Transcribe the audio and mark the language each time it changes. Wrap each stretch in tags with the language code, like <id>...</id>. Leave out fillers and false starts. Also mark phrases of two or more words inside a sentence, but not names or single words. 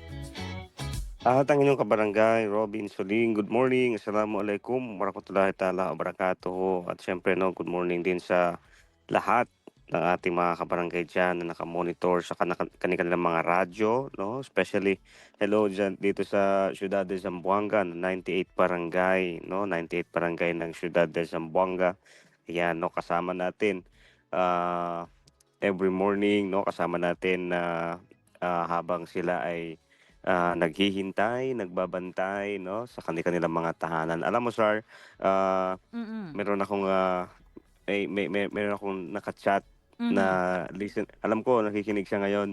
<tl>At ang inyong kabarangay, Robin Soling.</tl> <en>Good morning.</en> <ar>السلام عليكم ورحمة الله تعالى وبركاته.</ar> <tl>At syempre,</tl> <en>good morning</en> <tl>din sa lahat ng ating mga kabarangay dyan na nakamonitor sa kanilang mga radyo, no? Especially, hello dyan dito sa Ciudad de Zamboanga, 98 barangay, no? 98 barangay ng Ciudad de Zamboanga. Ayan, no? Kasama natin</tl> <en>every morning,</en> <tl>no? Kasama natin na habang sila ay naghihintay, nagbabantay, no? Sa kanilang mga tahanan. Alam mo, Sar, meron akong meron akong nakachat na listen, alam ko nakikinig siya ngayon.</tl>